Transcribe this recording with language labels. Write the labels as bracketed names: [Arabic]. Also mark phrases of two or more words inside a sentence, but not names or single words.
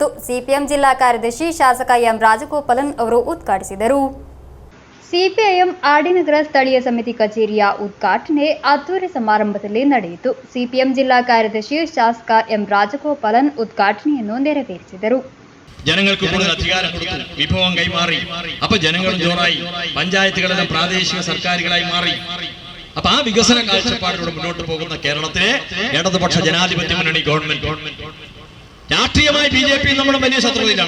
[Kannada] ಸಿಪಿಎಂ ಜಿಲ್ಲಾ ಕಾರ್ಯದರ್ಶಿ ಶಾಸಕ ಎಂ ರಾಜಗೋಪಾಲನ್ ಅವರು ಉದ್ಘಾಟಿಸಿದರು. ಸಿಪಿಐಎಂ ಆರ್ಡಿನಗರ ಸ್ಥಳೀಯ ಸಮಿತಿ ಕಚೇರಿಯ ಉದ್ಘಾಟನೆ ಅದ್ದೂರಿ ಸಮಾರಂಭದಲ್ಲಿ ನಡೆಯಿತು. ಸಿಪಿಎಂ ಜಿಲ್ಲಾ ಕಾರ್ಯದರ್ಶಿ ಶಾಸಕ ಎಂ ರಾಜಗೋಪಾಲನ್ ಉದ್ಘಾಟನೆಯನ್ನು ನೆರವೇರಿಸಿದರು. [Malayalam] ജനങ്ങൾക്ക് കൂടുതൽ അധികാരം കൊടുത്തു, വിഭവം കൈമാറി. അപ്പൊ ജനങ്ങളും ജോറായി, പഞ്ചായത്തുകളെല്ലാം പ്രാദേശിക സർക്കാരുകളായി മാറി. അപ്പൊ ആ വികസന കാഴ്ചപ്പാടിലൂടെ മുന്നോട്ട് പോകുന്ന കേരളത്തിലെ ഇടതുപക്ഷ ജനാധിപത്യ മുന്നണി ഗവൺമെന്റ് രാഷ്ട്രീയമായി BJP നമ്മുടെ വലിയ ശത്രുതയിലാണ്.